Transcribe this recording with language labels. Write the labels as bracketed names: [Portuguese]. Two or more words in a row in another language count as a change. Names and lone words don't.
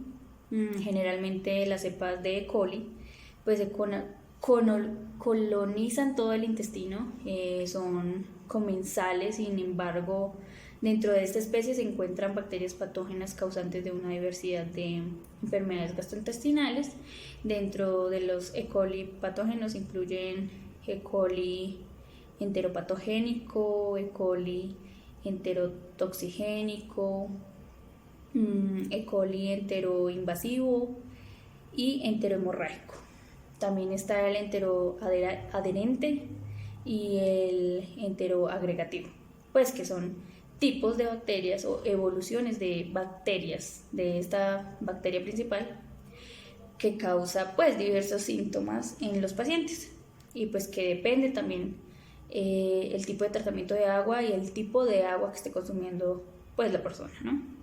[Spanish] Generalmente las cepas de E. coli pues se colonizan todo el intestino, son comensales. Sin embargo, dentro de esta especie se encuentran bacterias patógenas causantes de una diversidad de enfermedades gastrointestinales. Dentro de los E. coli patógenos incluyen E. coli enteropatogénico, E. coli enterotoxigénico, E. coli enteroinvasivo y enterohemorrágico. También está el enteroadherente y el enteroagregativo, pues que son tipos de bacterias o evoluciones de bacterias de esta bacteria principal que causa pues diversos síntomas en los pacientes y pues que depende también el tipo de tratamiento de agua y el tipo de agua que esté consumiendo pues la persona, ¿no?